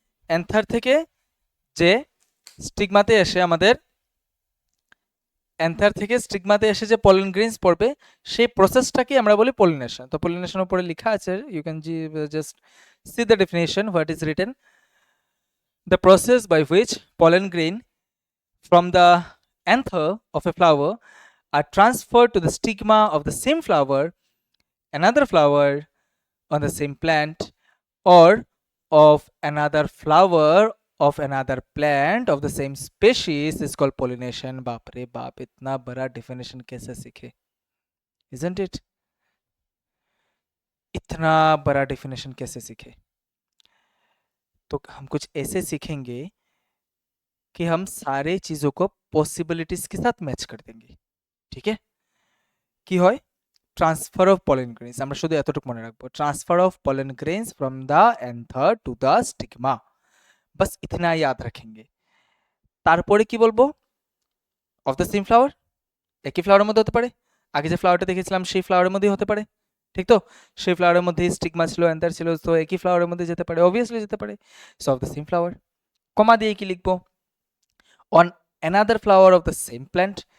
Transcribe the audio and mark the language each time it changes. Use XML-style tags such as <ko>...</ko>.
<bn>Another থেকে যে স্টিগমাতে এসে আমাদের অ্যান্থার থেকে স্টিগমাতে এসে যে পলেন গ্রেনস পড়বে সেই প্রসেসটাকে আমরা বলি পলিনেশন। তো পলিনেশন উপরে লেখা আছে,</bn> <en>You can just see the definition what is written. The process by which pollen grain from the anther of a flower are transferred to the stigma of the same flower, another flower on the same plant, or of another flower of another plant of the same species is called pollination.</en> <hi>बाप रे बाप, इतना बड़ा definition कैसे सीखे,</hi> <en>isn't it?</en> <hi>इतना बड़ा definition कैसे सीखे? तो हम कुछ ऐसे सीखेंगे कि हम सारे चीजों को पॉसिबिलिटीज के साथ मैच कर देंगे। ठीक है,</hi> <bn>কি হয়?</bn> <en>transfer of pollen grains,</en> <bn>আমরা শুধু এতটুকু মনে রাখবো,</bn> <en>transfer of pollen grains from the anther to the stigma,</en> <hi>बस इतना याद रखेंगे।</hi> <bn>তারপরে কি বলবো?</bn> <en>of the same flower,</en> <bn>একই ফ্লাওয়ারের মধ্যে হতে পারে, আগে যে ফ্লাওয়ারটা দেখেছিলাম সেই ফ্লাওয়ারের মধ্যেই হতে পারে, ঠিক তো? সেই ফ্লাওয়ারের মধ্যে স্টিগমা ছিল, অ্যান্থার ছিল, তো একই ফ্লাওয়ারের মধ্যে যেতে পারে, অবভিয়াসলি যেতে পারে।</bn> <en>so of the same flower,</en> <bn>কমা দিয়ে কি লিখবো?</bn> <en>On another flower of the same plant.</en>